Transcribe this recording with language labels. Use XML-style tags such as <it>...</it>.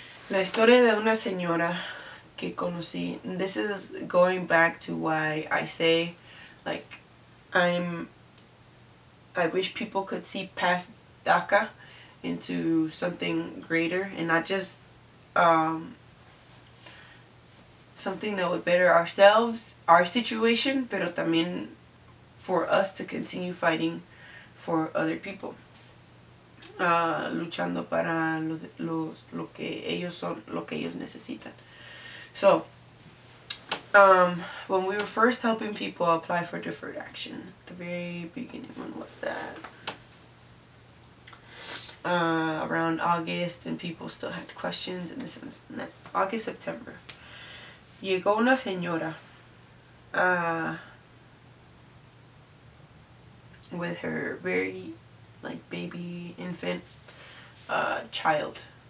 <es>La historia de una señora que conocí.</es> <en>This is going back to why I say, like, I wish people could see past DACA into something greater and not just something that would better ourselves, our situation,</en> <es>pero también</es> <en>for us to continue fighting for other people.</en> <es>Luchando para lo que ellos son, lo que ellos necesitan.</es> <en>So, when we were first helping people apply for deferred action, the very beginning, when was that? Around August, and people still had questions and this and that. August, September.</en> <es>Llegó una señora</es> <en>with her very, like, baby infant child.</en>